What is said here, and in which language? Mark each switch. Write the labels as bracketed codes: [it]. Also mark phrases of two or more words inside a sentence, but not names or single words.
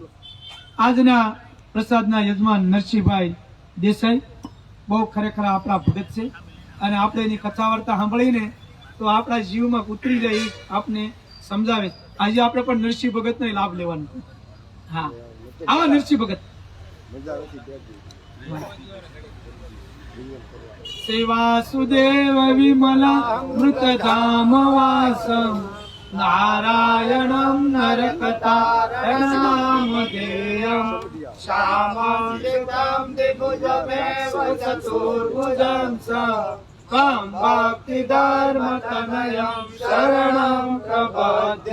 [gu] આજના પ્રસાદના યજમાન નરસિંહભાઈ દેસાઈ બહુ ખરેખર આપણા ભગત છે અને આપણે એની કથા વાર્તા સાંભળીને તો આપણા જીવમાં ઉતરી જાય આપને સમજાવે. આજે આપણે પણ નરસિંહ ભગતનો લાભ લેવાનો. હા, આવા નરસિંહ ભગત [sa] શ્રી વાસુદેવ વિમલા મૃતધામ વાસમ नारायणं नरकतारणनामधेयं श्यामं दिव्यं द्विभुजमेव चतुर्भुजं स त्वं भक्तिधर्मतनयं शरणं प्रपद्ये।